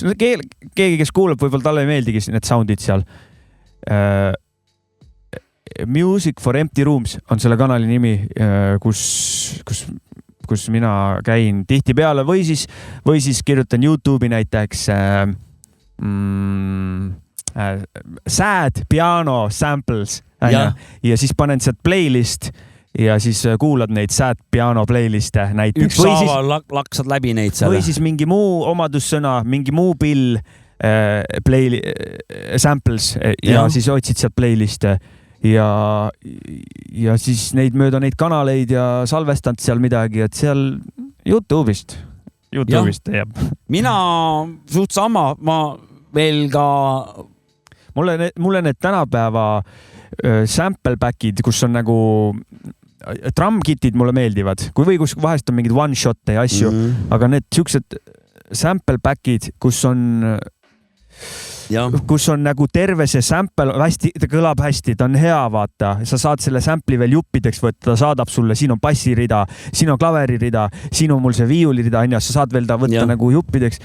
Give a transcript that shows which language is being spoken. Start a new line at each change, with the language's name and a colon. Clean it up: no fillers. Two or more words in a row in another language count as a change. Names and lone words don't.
Estonian: Keegi, kes kuulab, võib-olla talle ei meeldigi need soundid seal. Music for Empty Rooms on selle kanali nimi, kus mina käin tihtipeale või siis kirjutan YouTube'i näiteks
English: sad piano samples
Estonian: ja siis panen sealt playlist ja siis kuulad neid
English: sad piano
Estonian: playliste näiteks. Ükshaaval laksad läbi neid seal. Või siis mingi muu omadussõna, mingi muu pill samples ja siis otsid sealt playliste. Ja siis mööda neid kanaleid ja salvestanud seal midagi, et seal YouTube'ist teeb. Mina suht sama, ma veel ka... Mulle need tänapäeva
English: sample back'id,
Estonian: kus on nagu drumkitid mulle meeldivad, või kus vahest on mingid one-shot ja asju, aga need siuksed
English: sample back'id,
Estonian: kus on nagu terve see sample hästi, ta kõlab hästi, ta on hea, vaata, sa saad selle sample'i veel juppideks võtta, ta saadab sulle, siin on bassirida, siin on klaveririda, siin on mul see viiulirida, sa saad veel ta võtta nagu juppideks.